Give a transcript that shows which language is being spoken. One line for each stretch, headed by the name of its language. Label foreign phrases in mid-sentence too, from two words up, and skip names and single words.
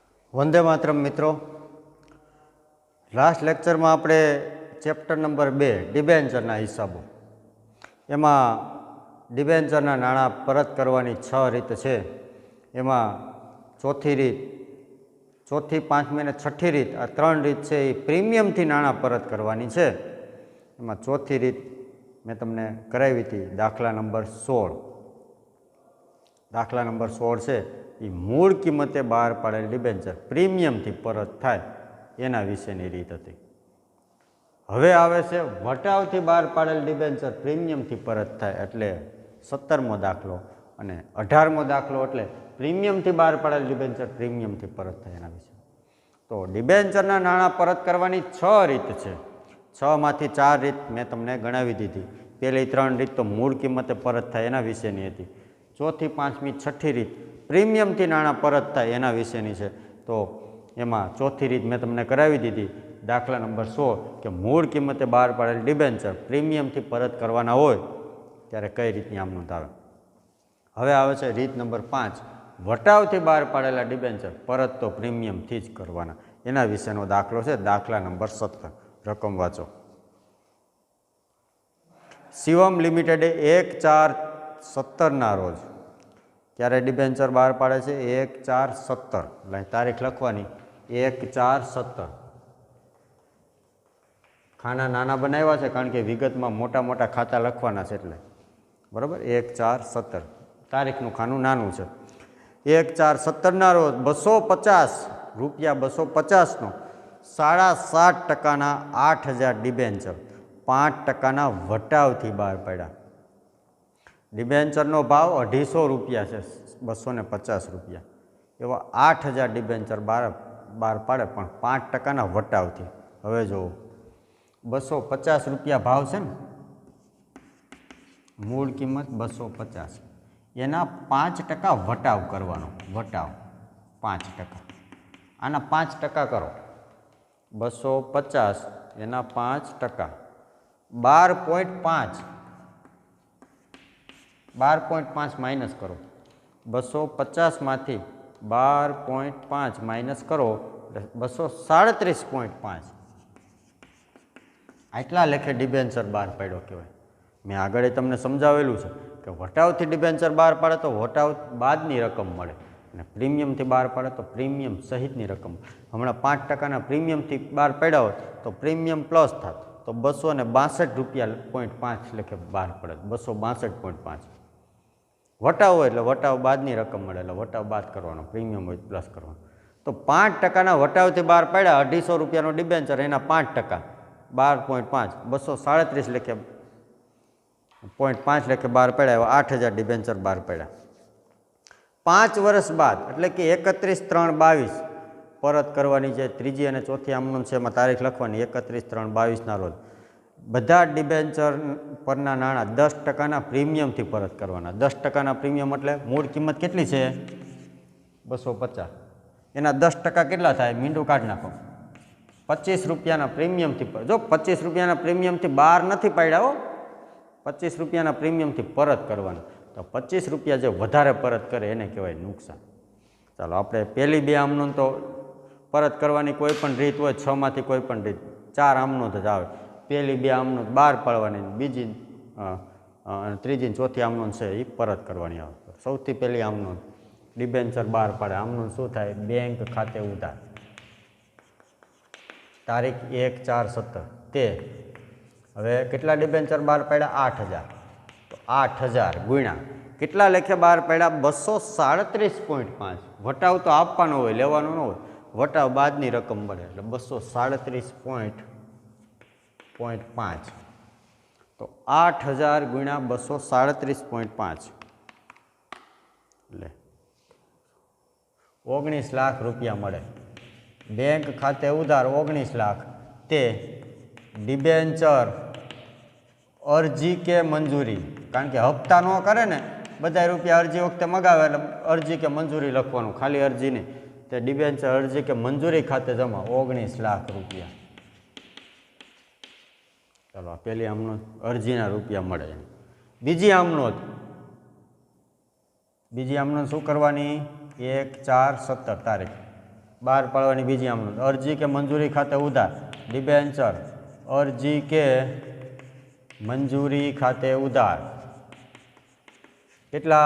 Gujarati: વંદે માતરમ મિત્રો,
English: last lecture
Gujarati: માં આપણે ચેપ્ટર નંબર 2 ડિબેન્ચરના હિસાબો એમાં ડિબેન્ચરના નાણાં પરત કરવાની 6 રીત છે। એમાં ચોથી રીત, ચોથી, પાંચમી ને છઠ્ઠી રીત, આ 3 રીત છે એ પ્રીમિયમથી નાણાં પરત કરવાની છે। એમાં ચોથી રીત મેં તમને કરાવી થી, દાખલા નંબર 16। દાખલા નંબર 16
Hindi: है ये
Gujarati: મૂળ કિંમતે બહાર પાડેલ ડિબેન્ચર પ્રીમિયમથી પરત થાય એના વિશેની રીત હતી। હવે આવે છે વટાવથી બહાર પાડેલ ડિબેન્ચર પ્રીમિયમથી પરત થાય એટલે 17મો દાખલો, અને 18મો દાખલો એટલે પ્રીમિયમથી બહાર પાડેલ ડિબેન્ચર પ્રીમિયમથી પરત થાય એના વિશે। તો ડિબેન્ચરના નાણાં પરત કરવાની 6 રીત છે। 6 માંથી 4 રીત મેં તમને ગણાવી દીધી। પહેલી 3 રીત તો મૂળ કિંમતે પરત થાય એના વિશેની હતી। ચોથી, પાંચમી, છઠ્ઠી રીત પ્રીમિયમથી નાણાં પરત થાય એના વિશેની છે। તો એમાં ચોથી રીત મેં તમને કરાવી દીધી, દાખલા નંબર 16 કે મૂળ કિંમતે બહાર પાડેલ ડિબેન્ચર પ્રીમિયમથી પરત કરવાના હોય ત્યારે કઈ રીતની આમ નોંધ આવે। હવે આવે છે રીત નંબર 5, વટાવથી બહાર પાડેલા ડિબેન્ચર પરત તો પ્રીમિયમથી જ કરવાના એના વિશેનો દાખલો છે। દાખલા નંબર 17 રકમ વાંચો. શિવમ લિમિટેડે 1/4/17 ના રોજ ક્યારે ડિબેન્ચર બહાર પાડે છે 1/4/17 એટલે તારીખ લખવાની 1/4/17। ખાના નાના બનાવ્યા છે કારણ કે વિગતમાં મોટા મોટા ખાતા લખવાના છે એટલે બરાબર। 1/4/17 તારીખનું ખાનું નાનું છે। 1/4/17 ના રોજ 250 રૂપિયા 250 નો 7.5% 8000 ડિબેન્ચર 5% વટાવથી બહાર પાડ્યા। ડિબેન્ચરનો ભાવ 250 રૂપિયા હૈ, 250 રૂપિયા એવં 8000 ડિબેન્ચર બહાર પાડે પણ 5% વટાવથી। હવે જો 250 રૂપિયા ભાવ હૈ ને, મૂળ કિંમત 250 એના 5% વટાવ કરવાનો। વટાવ 5%, આના 5% કરો। 250 એના 5% 12.5 12.5 માઇનસ કરો। 250 માંથી 12.5 માઇનસ કરો 237.5 આટલા લેખે ડિબેન્ચર બહાર પાડ્યો કહેવાય। મેં આગળ તમને સમજાવેલું છે કે વટાવથી ડિબેન્ચર બહાર પાડે તો વટાવ બાદની રકમ મળે અને પ્રીમિયમથી બહાર પાડે તો પ્રીમિયમ સહિતની રકમ। હમણાં 5% પ્રીમિયમથી બહાર પાડ્યા હોત તો
English: premium plus
Gujarati: થાત તો 262.5 રૂપિયા લેખે બહાર પડે 262.5। વટાવ હો એટલે વટાવ બાદની રકમ મળે એટલે વટાવ બાદ કરવાનો, પ્રીમિયમ હો પ્લસ કરવાનો। તો 5% વટાવથી બહાર પાડ્યા 250 રૂપિયાનો ડિબેન્ચર એના 5% 12.5 237 લેખે 0.5 લેખે બહાર પાડ્યા 8000 ડિબેન્ચર બહાર પાડ્યા। 5 વર્ષ બાદ એટલે કે 31/3/22 પરત કરવાની જે ત્રીજી અને ચોથી આમ નોંધ છે એમાં તારીખ લખવાની 31/3/22 ના રોજ બધા ડિબેન્ચર પરના નાણાં 10% પ્રીમિયમથી પરત કરવાના। 10% પ્રીમિયમ એટલે મૂળ કિંમત કેટલી છે 250 એના 10% કેટલા થાય મીંડું કાઢ નાખો 25 રૂપિયાના પ્રીમિયમથી। જો 25 રૂપિયાના પ્રીમિયમથી બહાર નથી પાડ્યા હો, 25 રૂપિયાના પ્રીમિયમથી પરત કરવાના। તો 25 રૂપિયા જો વધારે પરત કરે એને કહેવાય નુકસાન। ચાલો આપણે પહેલી 2 આમ નોંધ તો પરત કરવાની કોઈપણ રીત હોય 6 માંથી કોઈપણ રીત 4 આમ નોંધ જ આવે। પહેલી 2 આમ નોંધ બહાર પાડવાની, બીજી ત્રીજી ને ચોથી આમ નોંધ છે એ પરત કરવાની આવે। સૌથી પહેલી આમ નોંધ ડિબેન્ચર બહાર પાડે આમ નોંધ શું થાય બેંક ખાતે ઉધાર તારીખ 1/4/17 તે હવે કેટલા ડિબેન્ચર બહાર પાડ્યા 8000 તો 8000 ગુણ્યા કેટલા લેખે બહાર પાડ્યા 237.5। વટાવ તો આપવાનો હોય, લેવાનો ન હોય, વટાવ બાદની રકમ મળે એટલે 237.5 તો 8000 ગુણ્યા 237.5 એટલે 19 લાખ રૂપિયા મળે। બેંક ખાતે ઉધાર 19 લાખ તે ડિબેન્ચર અરજી કે મંજૂરી, કારણ કે હપ્તા ન કરે ને બધા રૂપિયા અરજી વખતે મગાવે એટલે અરજી કે મંજૂરી લખવાનું, ખાલી અરજી નહીં। તે ડિબેન્ચર અરજી કે મંજૂરી ખાતે જમા 19 લાખ રૂપિયા। ચલો પહેલી આમ નોંધ અરજીના રૂપિયા મળે। બીજી આમ નોંધ શું કરવાની 1/4/17 તારીખ બહાર પાડવાની બીજી આમ નોંધ, અરજી કે મંજૂરી ખાતે ઉધાર ડિબેન્ચર, અરજી કે મંજૂરી ખાતે ઉધાર કેટલા?